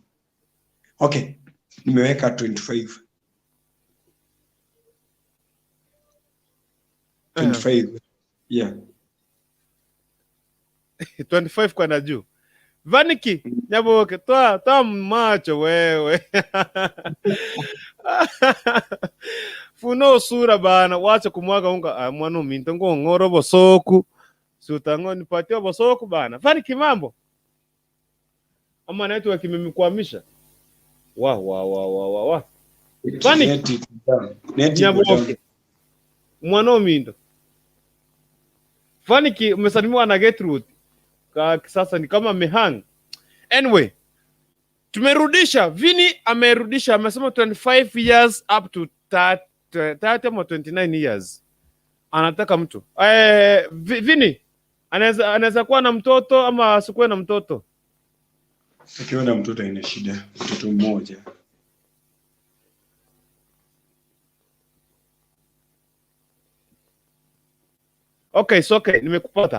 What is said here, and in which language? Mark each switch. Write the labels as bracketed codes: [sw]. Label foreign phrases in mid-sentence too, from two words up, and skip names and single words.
[sw] Okay, nimeweka 25. 25. Yeah. 25 kwa na juu. Vaniki, Nyaboke, toa macho wewe. [guz] Funo sura bana, [sw] wacha kumwaga unga. [guz] Mwana minto ngoro bosoku. [sw] Si utango nipatie bosoku bana. Vaniki, mambo? Ama network imemikwamisha. Wa. Vaniki, Nyaboke. [guz] Mwana minto. Vaniki, [sw] umesalimiwa na Gertrude. Sasa ni kama mehang. Anyway, tumerudisha. Vini amerudisha, amesema [en] 25 years up to 30 or 29 years. [sw] Anataka mtu. Vini, anaweza kuwa na mtoto ama asikuwe na mtoto? Akiwa na mtoto ina shida, mtoto mmoja. [en] Okay, so okay, [sw] nimekupata.